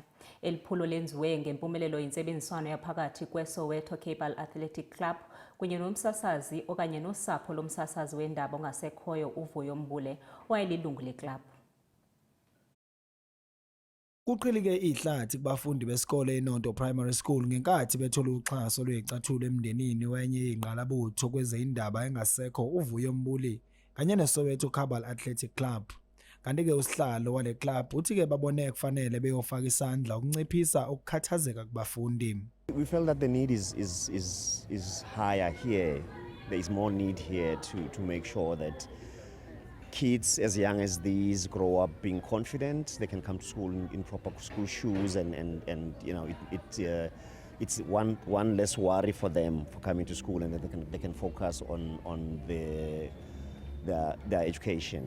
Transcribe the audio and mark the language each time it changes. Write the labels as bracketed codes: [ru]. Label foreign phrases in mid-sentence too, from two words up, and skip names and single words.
[xh] Eliphulo lenziwe ngempumelelo yentsebenziswano yaphakathi kweSoweto Cable Athletic Club kunye nomsasazi okanye nosapho lomsasazi wendaba ongasekhoyo uVuyo Mbule owayelilungu leklabhu. [zu] Kuqhilike ihlathi kubafundi besikole eNondo Primary School ngenkathi bethola uxhaso lwezicathulo emndenini wenye ingqalabutho kwezindaba engasekho uVuyo Mbuli kanye neSoweto Cable Athletic Club. Kanti-ke usihlalo wale club uthi-ke babone kufanele beyofaka isandla ukunciphisa ukukhathazeka kubafundi. [en] We felt that the need is higher here. There is more need here to make sure that kids as young as these grow up being confident. They can come to school in proper school shoes, and you know it's one less worry for them for coming to school, and that they can focus on their education.